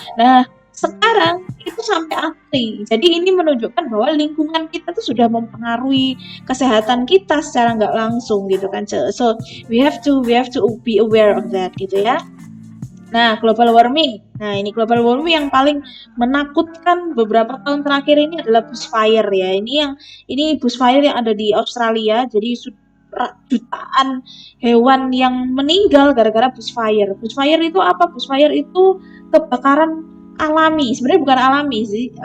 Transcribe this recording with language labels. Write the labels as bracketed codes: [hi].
[id] Nah sekarang itu sampai antri. Jadi ini menunjukkan bahwa lingkungan kita tuh sudah mempengaruhi kesehatan kita secara nggak langsung gitu kan. [en] So we have to be aware of that [id] gitu ya. Nah, global warming. Nah, ini global warming yang paling menakutkan beberapa tahun terakhir ini adalah bushfire ya. Ini bushfire yang ada di Australia. Jadi jutaan hewan yang meninggal gara-gara bushfire. Bushfire itu apa? Bushfire itu kebakaran alami. Sebenarnya bukan alami sih.